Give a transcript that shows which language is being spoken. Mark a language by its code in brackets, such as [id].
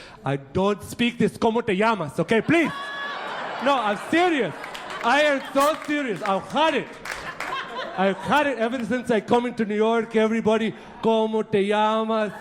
[en] I don't speak this, [es] ¿cómo te llamas? [en] Okay, please. No, I'm serious. I am so serious. I've had it ever since I come into New York. Everybody, [es] ¿cómo te llamas?